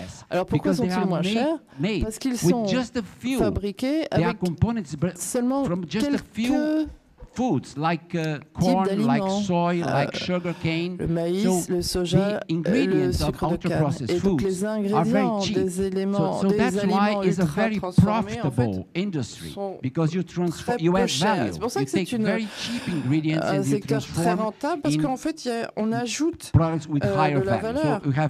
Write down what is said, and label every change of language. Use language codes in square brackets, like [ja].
[fr] Alors pourquoi sont-ils moins chers? Parce qu'ils sont fabriqués avec seulement quelques [en] foods like corn, like soy, like sugar cane. [fr] Le maïs, le soja, le sucre de canne. Et donc les ingrédients des éléments, des aliments ultra-transformés en fait sont très peu chers. C'est pour ça que c'est un secteur très rentable parce qu'en fait on ajoute de la valeur.